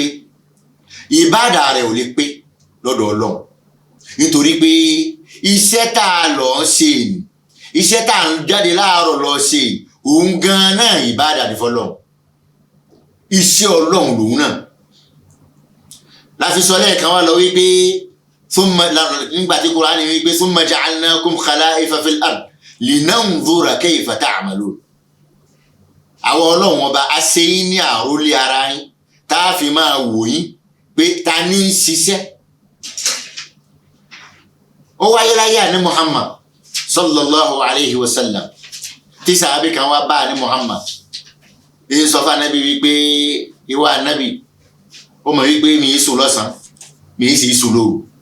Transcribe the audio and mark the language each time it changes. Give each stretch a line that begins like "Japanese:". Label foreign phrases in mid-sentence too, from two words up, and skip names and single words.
Yoruba: Ìbáàdà rẹ̀ ò lè pé lọ́dọ̀ Ọlọ́run, nítorí pé iṣẹ́ tá a lọ ṣe ni, iṣẹ́ tá a ń jáde láàárọ̀ lọ ṣe òun gan náà ìbáàdà ní fọ́lọ́run, iṣẹ́ Ọlọ́run lòun náà. Láti sọ lẹ́ẹ̀kan wá lọ wípé nígbà tí Kùránì wípé
Arabic: ثم جعلناكم خلائف في الأرض لننظر كيف تعملون.
Yoruba: Àwọn Ọlọ́run ọba a ṣe yín ní àrólé ara yín tá a fi máa wò yín pé ta ní ń ṣiṣẹ́. Ó wáyé láyé àní Muhammad
Arabic: صلى الله عليه وسلم
Yoruba: tí sàábì kan wá bá àní Muhammad èyí sọ fún Ànábì wípé ìwà Ànábì ó mọ̀ wípé mi í sùn lọ́sàn-án mi í sì sùn lóru.